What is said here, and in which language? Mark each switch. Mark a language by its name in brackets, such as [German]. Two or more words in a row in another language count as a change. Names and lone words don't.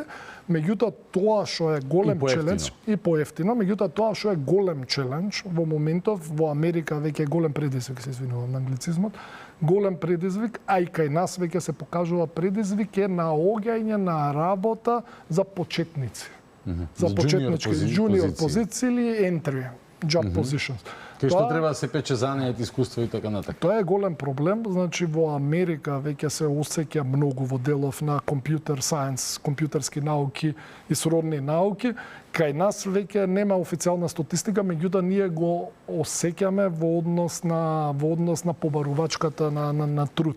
[Macedonian] Меѓутоа тоа што е голем челендж и поевтино, меѓутоа тоа што е голем челендж во моментов во Америка веќе е голем предизвик, се извинувам на англицизмот, голем предизвик, а и кај нас веќе се покажува предизвик е наоѓање на работа за почетници. За почетнички junior позиции или [English] entry job positions. [Macedonian] Кај што треба да се пече занајат, искуство и така натаму. Тоа е голем проблем, значи во Америка веќе се осеќа многу во делов на [English] computer science, [Macedonian] компјутерски науки и сродни науки. Кај нас веќе нема официјална статистика, меѓутоа ние го осеќаме во однос на побарувачката на труд.